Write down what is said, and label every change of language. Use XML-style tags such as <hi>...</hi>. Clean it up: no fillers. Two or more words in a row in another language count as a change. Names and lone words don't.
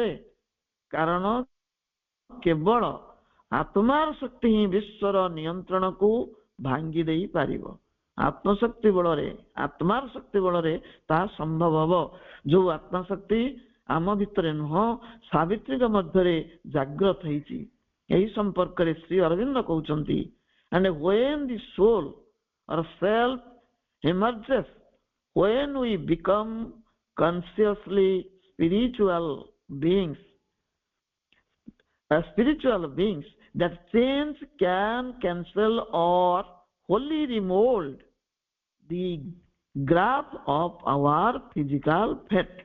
<or>କାରଣ କେବଳ ଆତ୍ମାର ଶକ୍ତି ହିଁ ବିଶ୍ୱର ନିୟନ୍ତ୍ରଣକୁ ଭାଙ୍ଗି ଦେଇ ପାରିବ। ଆତ୍ମଶକ୍ତି ବଳରେ, ଆତ୍ମାର ଶକ୍ତି ବଳରେ ତାହା ସମ୍ଭବ ହବ। ଯୋଉ ଆତ୍ମଶକ୍ତି ଆମ ଭିତରେ ନୁହଁ, ସାବିତ୍ରୀଙ୍କ ମଧ୍ୟରେ ଜାଗ୍ରତ ହେଇଛି। ଏହି ସମ୍ପର୍କରେ ଶ୍ରୀ ଅରବିନ୍ଦ କହୁଛନ୍ତି,</or> <en>and when the soul or self emerges, when we become consciously spiritual beings, that change can cancel or wholly remold the graph of our physical fate.</en>